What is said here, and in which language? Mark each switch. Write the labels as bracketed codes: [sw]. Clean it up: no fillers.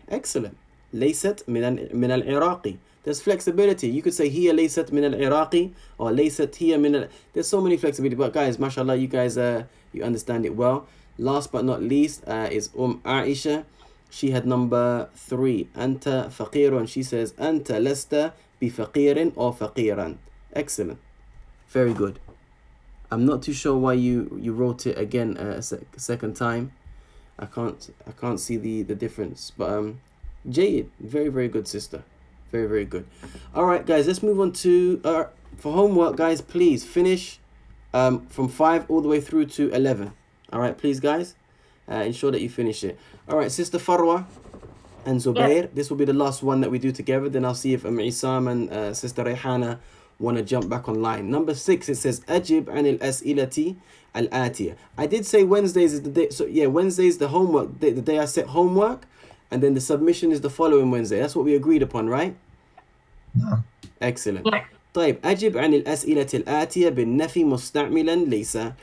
[en] Excellent. [ar] ليست من العراقي. [en] There's flexibility. You could say [ar] هي ليست من العراقي [en] or [ar] ليست هي من [en] There's so many flexibility. But guys, mashallah, you guys you understand it well. Last but not least is Aisha. She had number 3. [ar] أنت فقير. [en] She says [ar] أنت لست بفقير [en] or فقيرا. Excellent. Very good. I'm not too sure why you wrote it again a second time. I can't see the difference, but Jade, very, very good, sister, very, very good. All right, guys, let's move on to for homework, guys. Please finish from 5 all the way through to 11. All right, please, guys, ensure that you finish it. All right, Sister Farwa and Zubair, this will be the last one that we do together. Then I'll see if Isam and Sister Rayhana want to jump back online. Number 6, it says [ar] أجب عن الأسئلة الآتية. [en] I did say Wednesdays is the day. So yeah, Wednesdays the homework, the day I set homework, and then the submission is the following Wednesday. That's what we agreed upon, right? No. Excellent. Yeah. [ar] طيب أجب عن الأسئلة الآتية بالنفي مستعملا ليس.